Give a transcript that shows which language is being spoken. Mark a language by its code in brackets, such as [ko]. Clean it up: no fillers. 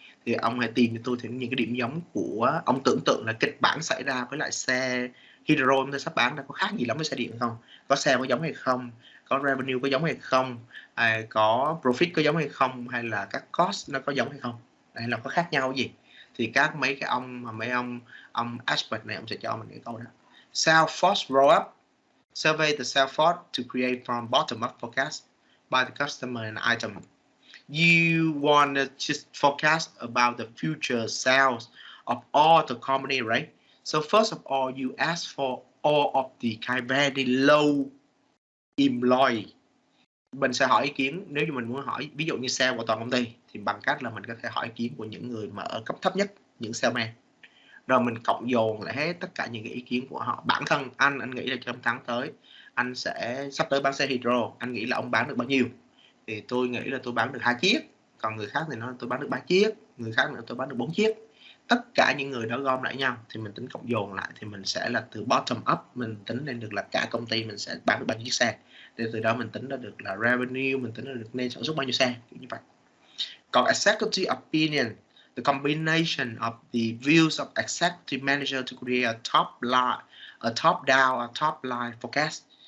[vi] Thì ông hãy tìm cho tôi thì những cái điểm giống của ông, tưởng tượng là kịch bản xảy ra với lại xe Hydro chúng ta sắp bán có khác gì lắm với xe điện không, có sale có giống hay không, có revenue có giống hay không, có profit có giống hay không, hay là các cost nó có giống hay không, hay là có khác nhau gì. Thì mấy ông expert này ông sẽ cho mình cái câu đó. [en] Sales force roll up, survey the sales force to create from bottom up forecast by the customer and item. You want to just forecast about the future sales of all the company, right? So first of all, you ask for all of the kind very low employee. [vi] Mình sẽ hỏi ý kiến, nếu như mình muốn hỏi ví dụ như sale của toàn công ty thì bằng cách là mình có thể hỏi ý kiến của những người mà ở cấp thấp nhất, những salesman. rồi mình cộng dồn lại hết tất cả những cái ý kiến của họ. Bản thân anh nghĩ là trong tháng tới anh sẽ sắp tới bán xe hydro, anh nghĩ là ông bán được bao nhiêu, thì tôi nghĩ là tôi bán được 2 chiếc, còn người khác thì nói tôi bán được 3 chiếc, người khác nữa tôi bán được 4 chiếc. Tất cả những người đó gom lại nhau thì mình tính cộng dồn lại thì mình sẽ là từ bottom up, mình tính lên được là cả công ty mình sẽ bán được bao nhiêu chiếc xe, để từ đó mình tính ra được là revenue, mình tính ra được nên sản xuất bao nhiêu xe, kiểu như vậy. [en] Còn executive opinion, the combination of the views of executive manager to create a top line, a top down, a top line forecast.